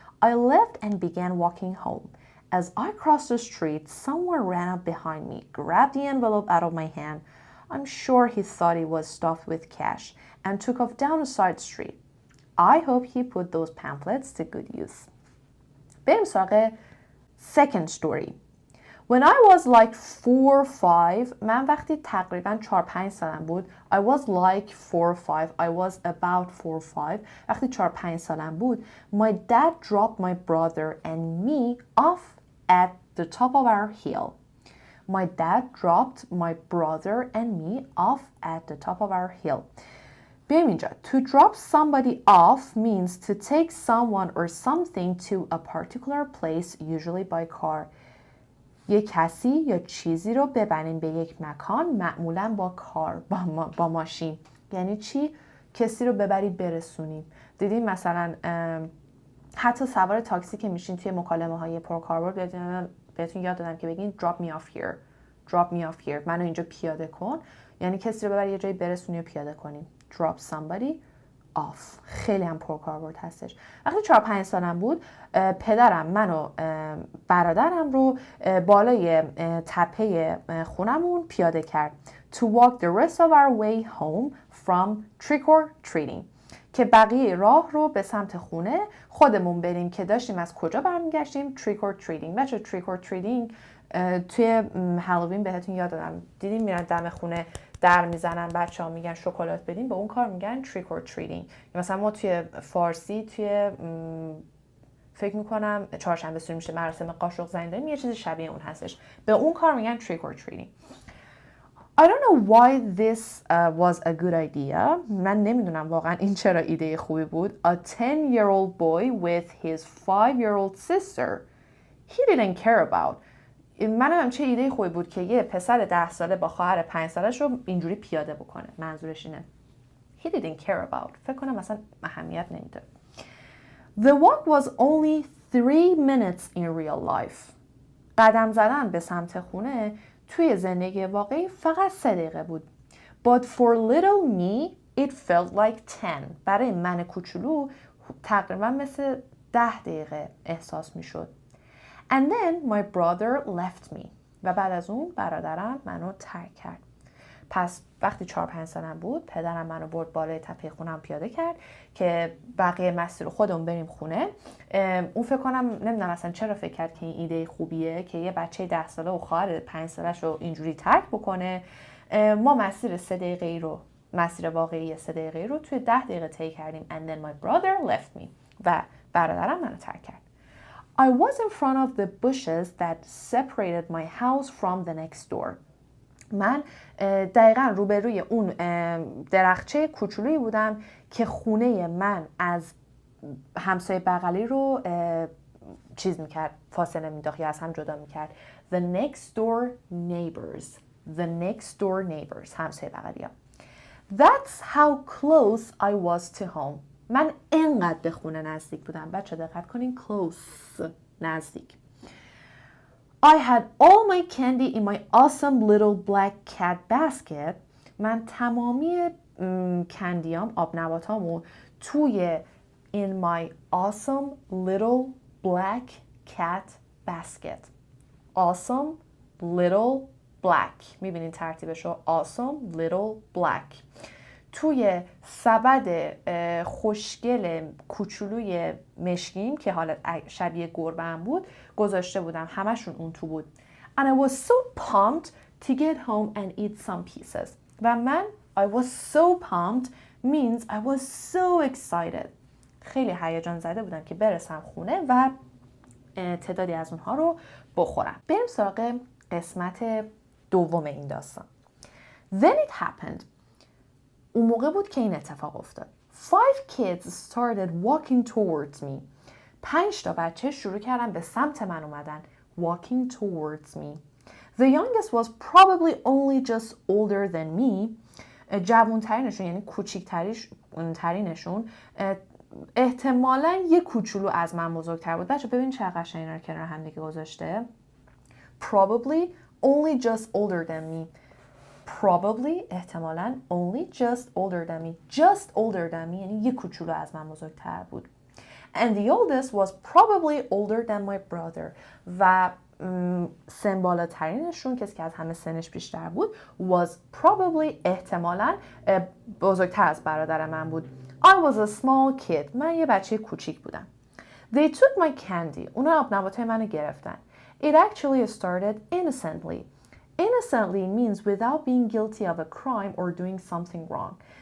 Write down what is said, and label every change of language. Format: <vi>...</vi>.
<en>I left and began walking home. As I crossed the street, someone ran up behind me, grabbed the envelope out of my hand. I'm sure he thought it was stuffed with cash and took off down a side street. I hope he put those pamphlets to good use.</en> <fa>بریم سراغ</fa> <en>second story. When I was like 4 or 5,</en> <fa>من وقتی تقریبا 4-5 سالم بود,</fa> <en>I was like 4 or 5, I was about 4 or 5,</en> <fa>وقتی 4-5 سالم بود,</fa> <en>my dad dropped my brother and me off at the top of our hill. My dad dropped my brother and me off at the top of our hill.</en> <fa>بیایم اینجا.</fa> <en>To drop somebody off means to take someone or something to a particular place, usually by car.</en> <fa>یک کسی یا چیزی رو ببرین به یک مکان، معمولا با کار، با ماشین. یعنی چی؟ کسی رو ببرید برسونید. دیدین مثلا حتی سوار تاکسی که میشین توی مکالمه های پرکاربرد بهتون یاد دادم که بگین</fa> <en>drop me off here. drop me off here.</en> <fa>منو اینجا پیاده کن. یعنی کسی رو ببری یه جایی برسونی و پیاده کنی.</fa> <en>drop somebody off.</en> <fa>خیلی هم پرکاربرد هستش. وقتی 4-5 سالم بود، پدرم من و برادرم رو بالای تپه خونمون پیاده کرد.</fa> <en>To walk the rest of our way home from trick or treating.</en> <fa>که بقیه راه رو به سمت خونه خودمون بریم که داشتیم از کجا برمیگشتیم؟</fa> <en>trick or treating.</en> <fa>بچه</fa> <en>trick or treating</en> <fa>توی هالووین بهتون یاد دادم. دیدین میرن دم خونه در میزنن، بچه‌ها میگن شکلات بدین، به اون کار میگن</fa> <en>trick or treating.</en> <fa>مثلا ما توی فارسی توی فکر میکنم چهارشنبه سوری میشه مراسم قاشق زنی داریم، یه چیزی شبیه اون هستش، به اون کار میگن</fa> <en>trick or treating. I don't know why this was a good idea.</en> <fa>من نمیدونم واقعا این چرا ایده خوبی بود.</fa> <en>A 10-year-old boy with his 5-year-old sister. He didn't care about.</en> <fa>منم چه ایده خوبی بود که یه پسر 10 ساله با خواهر 5 سالش رو اینجوری پیاده بکنه. منظورش اینه.</fa> <en>He didn't care about.</en> <fa>فکر کنم مثلا اهمیت نمیده.</fa> <en>The walk was only 3 minutes in real life.</en> <fa>قدم زدن به سمت خونه توی زندگی واقعی فقط 3 دقیقه بود.</fa> <en>But for little me, it felt like 10.</en> <fa>برای من کوچولو تقریبا مثل 10 دقیقه احساس می شد.</fa> <en>And then my brother left me.</en> <fa>و بعد از اون برادرم منو ترک کرد. پس وقتی 4-5 سالم بود، پدرم منو برد بالای تپه خونم پیاده کرد که بقیه مسیر رو خودمون بریم خونه. اون فکر کنم نمیدونم اصلا چرا فکر کرد که این ایده خوبیه که یه بچه 10 ساله و خواهر 5 سالش رو اینجوری ترک بکنه. ما مسیر 3 دقیقه‌ای رو، مسیر واقعی 3 دقیقه‌ای رو توی 10 دقیقه طی کردیم.</fa> <en>And then my brother left me.</en> <fa>و برادرم منو ترک کرد.</fa> <en>I was in front of the bushes that separated my house from the next door.</en> <fa>من دقیقا روبروی اون درخچه کوچولویی بودم که خونه من از همسایه بغلی رو چیز میکرد، فاصله مینداخت یا از هم جدا میکرد.</fa> <en>The next door neighbors. The next door neighbors.</en> <fa>همسایه بغلی ها.</fa> <en>That's how close I was to home.</en> <fa>من انقدر به خونه نزدیک بودم. بچه دقت کنین، close، نزدیک.</fa> <en>I had all my candy in my awesome little black cat basket.</en> <fa>من تمامی کندیام، آب نباتامو توی</fa> <en>in my awesome little black cat basket. Awesome little black.</en> <fa>میبینین ترتیبشو؟</fa> <en>awesome little black.</en> <fa>توی سبد خوشگل کوچولوی مشکیم که حالا شبیه گربه هم بود گذاشته بودم. همشون اون تو بود.</fa> <en>And I was so pumped to get home and eat some pieces.</en> <fa>و من</fa> <en>I was so pumped means I was so excited.</en> <fa>خیلی هیجان زده بودم که برسم خونه و تعدادی از اونها رو بخورم. بریم سراغ قسمت دوم این داستان.</fa> <en>Then it happened.</en> <fa>اون موقع بود که این اتفاق افتاد.</fa> <en>5 kids started walking towards me.</en> <fa>5 تا بچه شروع کردن به سمت من اومدن.</fa> <en>Walking towards me. The youngest was probably only just older than me.</en> <fa>جوانترینشون یعنی کوچیکترینشون احتمالاً یه کوچولو از من بزرگتر بود. بچه ببین چه قشنگ اینا رو کنار هم دیگه گذاشته.</fa> <en>Probably only just older than me. Probably</en> <fa>احتمالاً</fa> <en>only just older than me. Just older than me</en> <fa>یعنی یه کوچولو از من بزرگتر بود.</fa> <en>And the oldest was probably older than my brother.</en> <fa>و سن بالاترینشون کسی که از همه سنش بیشتر بود</fa> <en>was probably</en> <fa>احتمالاً بزرگتر از برادر من بود.</fa> <en>I was a small kid.</en> <fa>من یه بچه کوچیک بودم.</fa> <en>They took my candy.</en> <fa>اونا آب نباتای منو گرفتن.</fa> <en>It actually started innocently. Innocently means without being guilty of a crime or doing something wrong.</en>